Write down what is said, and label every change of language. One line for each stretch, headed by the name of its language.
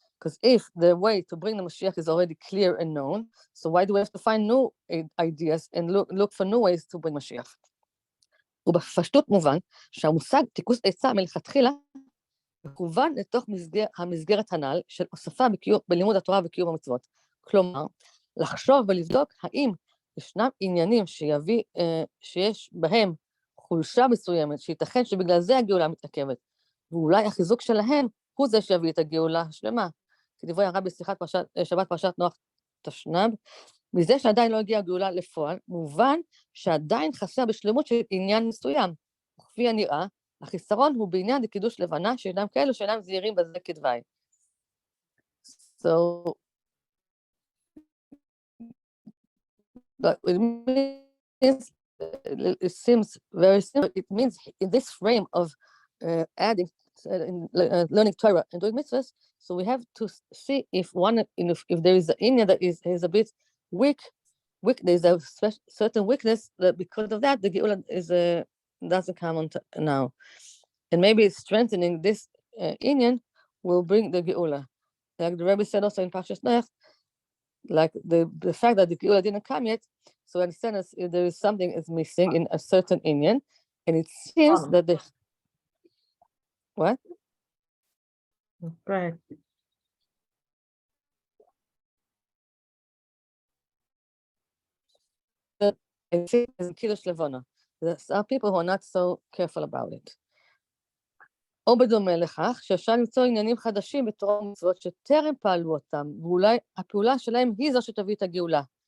English: Because if the way to bring the Mashiach is already clear and known, so why do we have to find new ideas and look for new ways to bring Mashiach?
Hebrew: ובפשטות מובן שהמושג תיקוס עצה מלכתחילה מכוון לתוך המסגרת הנ"ל של הוספה בלימוד התורה וקיום המצוות. כלומר, לחשוב ולבדוק האם ישנם עניינים שיש בהם חולשה מסוימת, שייתכן שבגלל זה הגאולה מתעכבת, ואולי החיזוק שלהם הוא זה שיביא את הגאולה השלמה. כדברי הרב בשיחת שבת פרשת נוח תשנ"ב, מזה שעדיין לא הגיעה הגאולה לפועל, מובן שעדיין חסר בשלמות של עניין מסוים. וכפי הנראה, החיסרון הוא בעניין לקידוש לבנה, שאינם כאלו שאינם זהירים בזה כדווי.
English: So, but it seems very simple. It means in this frame of adding, learning Torah and doing mitzvahs, so we have to see if there is an Inyan that is a bit weak, there's a certain weakness that because of that the Geula doesn't come on now, and maybe strengthening this Inyan will bring the Geula, like the Rebbe said also in Parshas Noach, like the fact that the Geula didn't come yet. So I understand if there is something is missing in a certain Inyan, and it seems that the what? Right. I think it's Kiddush Levana. There are people who are not so careful about it.
Hebrew: או בדומה לכך, שאפשר למצוא עניינים חדשים בתורה ומצוות שטרם פעלו אותם, ואולי הפעולה שלהם היא זו שתביא את הגאולה.